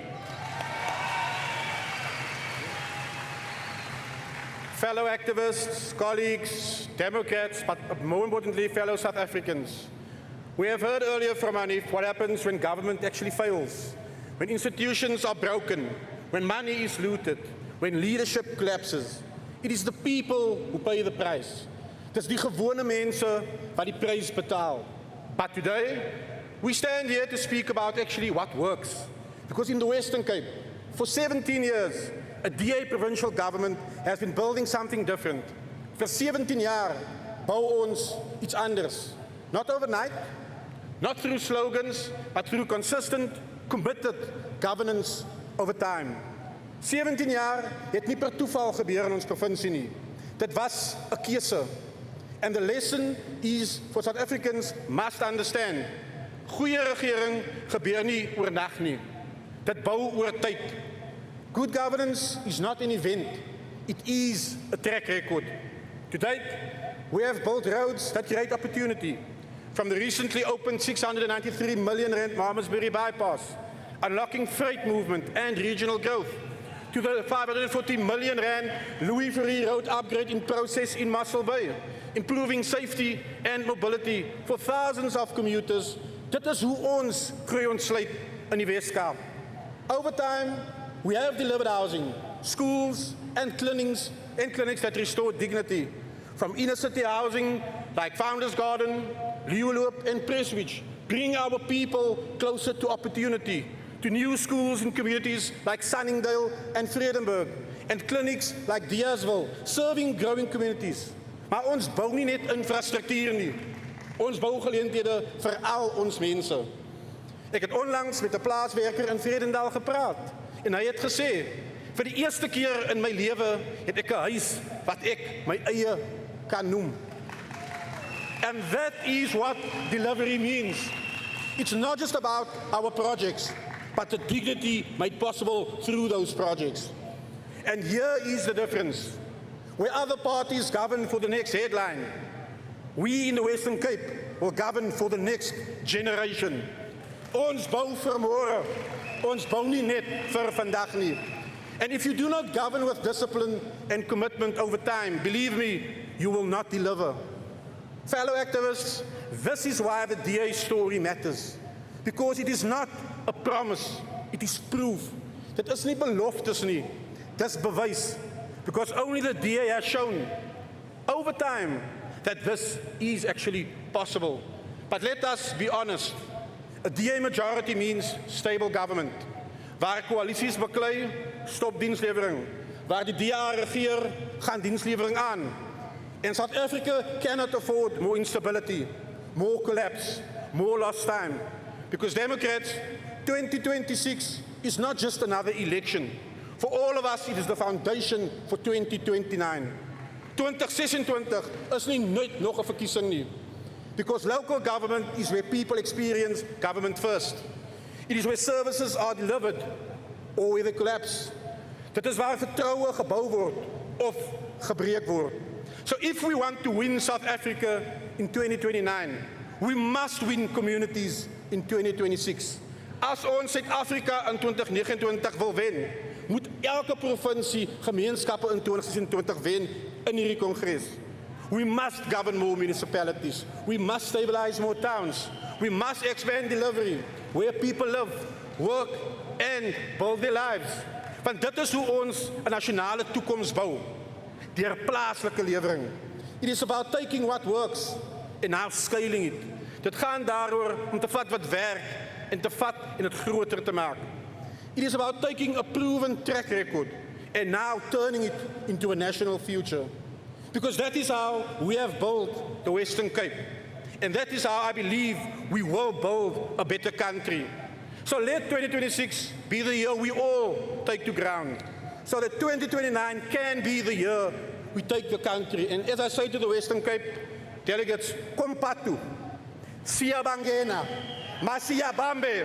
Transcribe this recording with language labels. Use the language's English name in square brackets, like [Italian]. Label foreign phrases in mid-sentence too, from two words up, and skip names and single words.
[English] Fellow activists, colleagues, Democrats, but more importantly, fellow South Africans. We have heard earlier from Hanif what happens when government actually fails, when institutions are broken, when money is looted, when leadership collapses. It is the people who pay the price. It is [Afrikaans] die gewone mense wat die prys betaal. [English] But today, we stand here to speak about actually what works. Because in the Western Cape, for 17 years, a DA provincial government has been building something different. [Afrikaans] For 17 jaar bou ons iets anders. [English] Not overnight, not through slogans, but through consistent, committed governance over time. [Afrikaans] 17 jaar het nie per toeval gebeur in ons provinsie nie. Dit was 'n keuse. [English] And the lesson is for South Africans must understand. [Afrikaans] Goeie regering gebeur nie oornag nie. Dit bou oor tyd. [English] Good governance is not an event. It is a track record. To date, we have built roads that create opportunity. From the recently opened 693 million rand Malmesbury bypass, unlocking freight movement and regional growth, to the 540 million rand Louis Ferry road upgrade in process in Muscle Bay, improving safety and mobility for thousands of commuters. [Afrikaans] Dit is hoe ons groei ontsluit in die Weskaap. [English] Over time, we have delivered housing, schools, and clinics that restore dignity. From inner city housing like Founders Garden, Leeuwloop and Prestwich, bring our people closer to opportunity, to new schools in communities like Sunningdale and Vredenburg, and clinics like Diasville, serving growing communities. [Afrikaans] Maar ons bou nie net infrastruktuur nie. Ons bou geleenthede vir al ons mense. Ek het onlangs met 'n plaaswerker in Vredendal gepraat en hy het gesê, vir die eerste keer in my lewe het ek 'n huis wat ek my eie kan noem. [English] And that is what delivery means. It's not just about our projects, but the dignity made possible through those projects. And here is the difference. Where other parties govern for the next headline, we in the Western Cape will govern for the next generation. [Afrikaans] Ons bou vir môre, ons bou nie net vir vandag nie. [English] And if you do not govern with discipline and commitment over time, believe me, you will not deliver. Fellow activists, this is why the DA story matters. Because it is not a promise, it is proof. [Afrikaans] Dit is nie beloftes nie, dis bewys. [English] Because only the DA has shown over time that this is actually possible. But let us be honest, a DA majority means stable government. [Afrikaans] Waar koalisies beklei, stop dienslewering. Waar die DA regeer, gaan dienslewering aan. [English] And South Africa cannot afford more instability, more collapse, more lost time. Because Democrats, 2026 is not just another election. For all of us, it is the foundation for 2029. [Afrikaans] 2026 is nie nooit nog 'n verkiesing nie. [English] Because local government is where people experience government first. It is where services are delivered or where they collapse. [Afrikaans] Dit is waar vertroue gebou word of gebreek word. [English] So if we want to win South Africa in 2029, we must win communities in 2026. [Afrikaans] As ons Suid-Afrika in 2029 wil wen, moet elke provinsie gemeenskappe in 2026 wen in hierdie kongres. [English] We must govern more municipalities. We must stabilize more towns. We must expand delivery where people live, work and build their lives. [Afrikaans] Want dit is hoe ons 'n nasionale toekoms bou, deur plaaslike lewering. [English] It is about taking what works and now scaling it. [Afrikaans] Dit gaan daaroor om te vat wat werk en te vat en dit groter te maak. [English] It is about taking a proven track record and now turning it into a national future. Because that is how we have built the Western Cape. And that is how I believe we will build a better country. So let 2026 be the year we all take to ground. So that 2029 can be the year we take the country. And as I say to the Western Cape delegates, [Zulu] kompatu, siyabangena, masiyabambe.